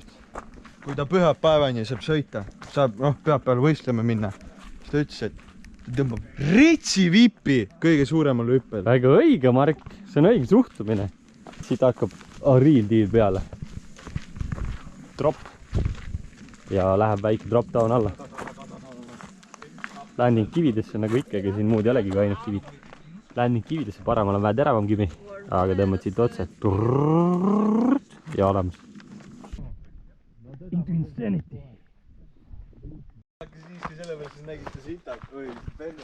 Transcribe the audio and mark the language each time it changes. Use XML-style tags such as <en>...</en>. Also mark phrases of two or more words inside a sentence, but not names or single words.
<et>Kui ta pühapäevani saab sõita, saab pühapäeval võistlema minna, siis ta ütles, et ta tõmbab ritsi vipi kõige suuremal hüppel. Väga õige, Mark. See on õige suhtumine. Siit hakkab</et> <en>real deal</en> <et>peale. Drop. Ja läheb väike</et> <en>drop down</en> <et>alla. Landing kividesse nagu ikkagi, siin muud ei olegi kui ainult kivid. Landing kividesse, paremal on vähe teravam kivi, aga tõmbad siit otse. Ja olemas.</et> <en>Into insanity.</en> <et>Siis kui sellepärast sa nägite sitak või pennu.</et>